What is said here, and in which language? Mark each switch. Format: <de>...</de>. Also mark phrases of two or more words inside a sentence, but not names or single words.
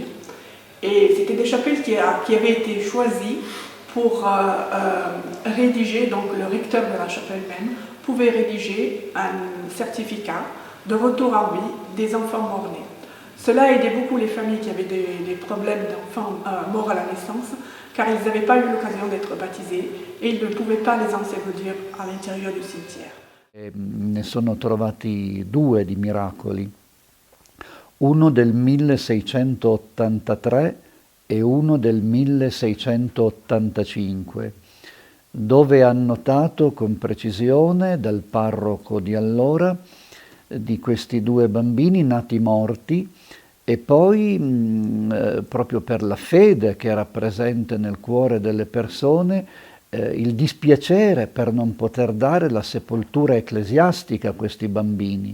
<fr>Et c'était des chapelles qui avaient été choisies pour rédiger, donc le recteur de la chapelle même pouvait rédiger un certificat de retour en vie des enfants morts-nés. Cela aidait beaucoup les familles qui avaient des problèmes d'enfants morts à la naissance, car ils n'avaient pas eu l'occasion d'être baptisés et ils ne pouvaient pas les ensevelir à l'intérieur du cimetière.</fr> <it>Ne sono trovati due di miracoli. Uno del 1683 e uno del 1685, dove ha notato con precisione dal parroco di allora di questi due bambini nati morti e poi proprio per la fede che era presente nel cuore delle persone il dispiacere per non poter dare la sepoltura ecclesiastica a questi bambini.</it>